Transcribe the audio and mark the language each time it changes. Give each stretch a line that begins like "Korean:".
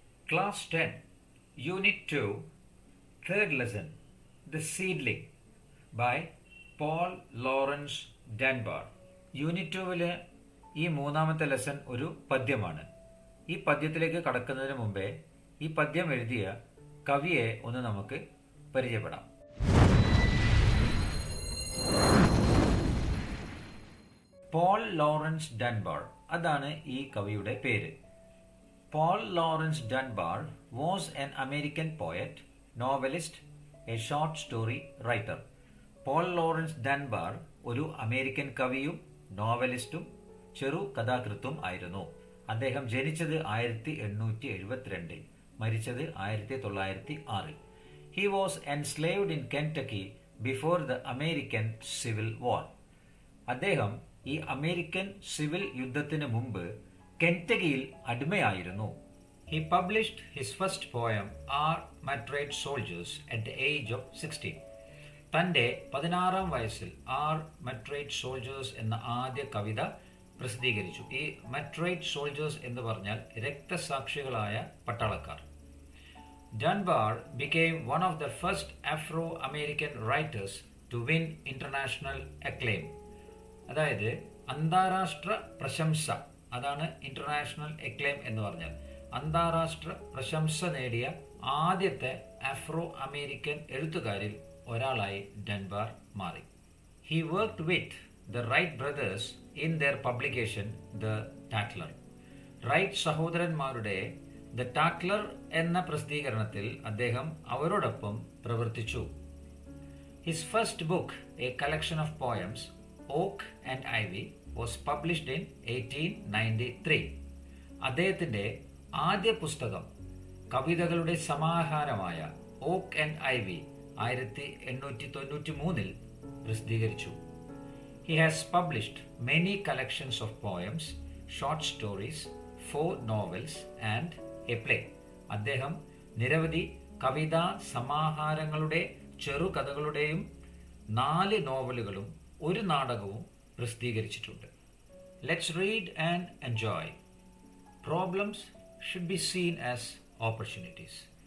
English: Class 10, Unit 2, third lesson, The Seedling by Paul Laurence Dunbar.
Malayalam: Unit 2-ലെ ഈ മൂന്നാമത്തെ lesson ഒരു പദ്യമാണ്. ഈ പദ്യത്തിലേക്ക് കടക്കുന്നതിന് മുമ്പേ ഈ പദ്യം എഴുതിയ കവിയെ ഒന്ന് നമുക്ക് പരിചയപ്പെടാം. പോൾ ലോറൻസ് ഡൻബാർ, അതാണ് ഈ കവിയുടെ പേര്.
English: Paul Laurence Dunbar was an American poet, novelist, a short story writer.
Malayalam: Paul Lawrence ഡൻബാർ ഒരു അമേരിക്കൻ കവിയും നോവലിസ്റ്റും ചെറു കഥാകൃത്തും ആയിരുന്നു. അദ്ദേഹം ജനിച്ചത് 1872, മരിച്ചത് 1906.
English: He was enslaved in Kentucky before the American Civil War.
Malayalam: അദ്ദേഹം ഈ അമേരിക്കൻ സിവിൽ യുദ്ധത്തിന് മുമ്പ് കെൻറ്റക്കിയിൽ അടിമയായിരുന്നു.
English: He published his first poem, Our Martyred Soldiers, at the age of 16.
Malayalam: തൻ്റെ 16-ാം വയസ്സിൽ Our Martyred Soldiers എന്ന ആദ്യ കവിത പ്രസിദ്ധീകരിച്ചു. ഈ Martyred Soldiers എന്ന് പറഞ്ഞാൽ രക്തസാക്ഷികളായ പട്ടാളക്കാർ.
English: Dunbar became one of the first Afro-American writers to win international acclaim.
Malayalam: അതായത് അന്താരാഷ്ട്ര പ്രശംസ, അതാണ് ഇന്റർനാഷണൽ എക്ലെയിം എന്ന് പറഞ്ഞാൽ. അന്താരാഷ്ട്ര പ്രശംസ നേടിയ ആദ്യത്തെ ആഫ്രോ അമേരിക്കൻ എഴുത്തുകാരിൽ ഒരാളായി ഡൻബാർ മാറി.
English: He worked with the Wright brothers in their publication the Tatler.
Malayalam: Right സഹോദരന്മാരുടെ ദ ടാറ്റ്ലർ എന്ന പ്രസിദ്ധീകരണത്തിൽ അദ്ദേഹം അവരോടൊപ്പം പ്രവർത്തിച്ചു.
English: His first book, a collection of poems, Oak and Ivy, was published in 1893.
Malayalam: അദ്ദേഹത്തിന്റെ ആദ്യ പുസ്തകം കവിതകളുടെ സമാഹാരമായ ഓക്ക് ആൻഡ് ഐവി 1893 പ്രസിദ്ധീകരിച്ചു.
English: He has published many collections of poems, short stories, 4 novels and a play.
Malayalam: അദ്ദേഹം നിരവധി കവിതാ സമാഹാരങ്ങളുടെ ചെറുകഥകളുടെയും 4 നോവലുകളും ഒരു നാടകവും പ്രസിദ്ധീകരിച്ചിട്ടുണ്ട്.
English: Let's read and enjoy. Problems should be seen as opportunities.